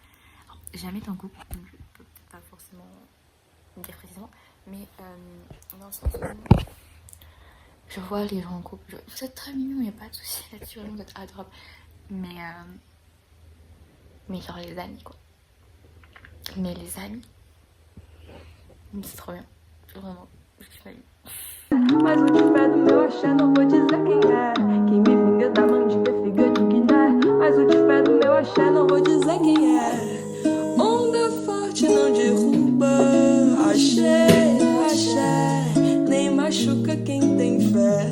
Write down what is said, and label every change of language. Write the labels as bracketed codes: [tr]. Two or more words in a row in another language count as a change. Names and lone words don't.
[fr] Alors, jamais été en couple, donc je peux peut-être pas forcément dire précisément, mais dans le sens où je vois les gens en couple, vous êtes très mignons, il n'y a pas de soucis là-dessus, vous êtes adorables. Mais genre les amis quoi. Mais les amis, c'est trop bien. Vraiment, je kiffe ma vie. [pt] Mas o de pé do meu axé não vou dizer quem é. Quem me vinga da mandinga figa de Guiné. Mas o de pé do meu axé não vou dizer quem é. Onda forte não derruba. Axé, axé, nem machuca quem tem fé.